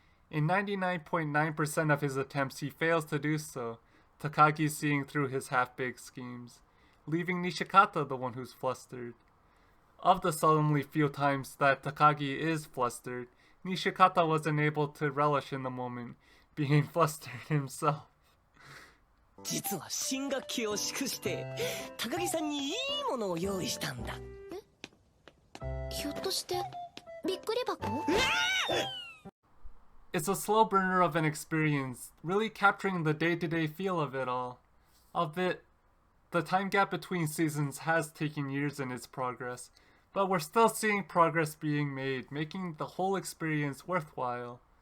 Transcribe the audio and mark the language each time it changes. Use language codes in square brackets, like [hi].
[en] In 99.9% of his attempts, he fails to do so, Takagi seeing through his half-baked schemes, leaving Nishikata the one who's flustered. Of the seldomly few times that Takagi is flustered, Nishikata wasn't able to relish in the moment, being flustered himself. [ja] 実は新学期を祝して高木さんにいいものを用意したんだ。ひょっとしてびっくり箱？ [en] It's a slow burner of an experience, really capturing the day-to-day feel of it all. Albeit, the time gap between seasons has taken years in its progress, but we're still seeing progress being made, making the whole experience worthwhile.